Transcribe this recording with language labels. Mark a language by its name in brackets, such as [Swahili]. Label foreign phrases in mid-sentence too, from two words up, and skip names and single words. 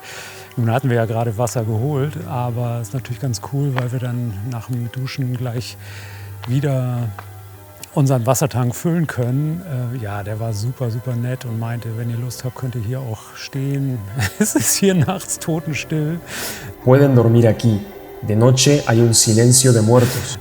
[German] Nun hatten wir ja gerade Wasser geholt, aber es ist natürlich ganz cool, weil wir dann nach dem Duschen gleich wieder unseren Wassertank füllen können. Ja, der war super, super nett und meinte, wenn ihr Lust habt, könnt ihr hier auch stehen. Es ist hier nachts totenstill. [Spanish] Pueden dormir aquí. De noche hay un silencio de muertos.